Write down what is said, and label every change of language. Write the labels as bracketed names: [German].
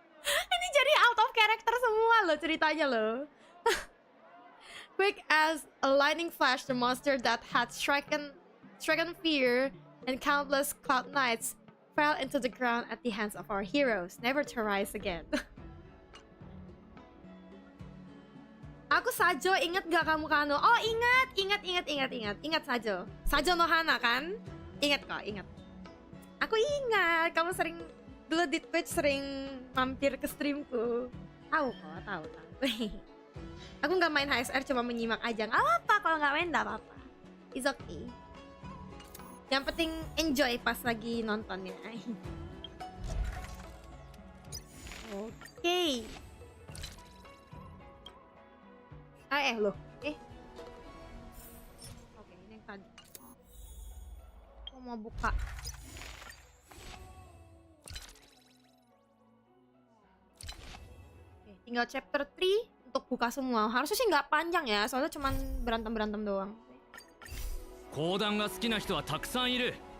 [Indonesian] Ini jadi out of character semua loh ceritanya loh. [English] Quick as a lightning flash, the monster that had stricken fear and countless cloud knights fell into the ground at the hands of our heroes, never to rise again. [Indonesian] Aku Sajo, inget gak kamu Kano? Oh ingat Sajo. Sajo no Hana kan? Ingat kok, ingat. Aku ingat, kamu sering dulu di Twitch sering mampir ke streamku. Tahu kok, tahu. Aku nggak main HSR, cuma menyimak aja. Nggak apa-apa, kalau nggak main nggak apa-apa. [English] It's okay. [Indonesian] Yang penting enjoy pas lagi nontonnya. Oke. Loh. Oke, ini yang tadi. Aku mau buka. Oke, tinggal chapter 3 untuk buka semua. Harusnya sih nggak panjang ya, soalnya cuman berantem doang. [Japanese] 講談が好きな人はたくさんいる。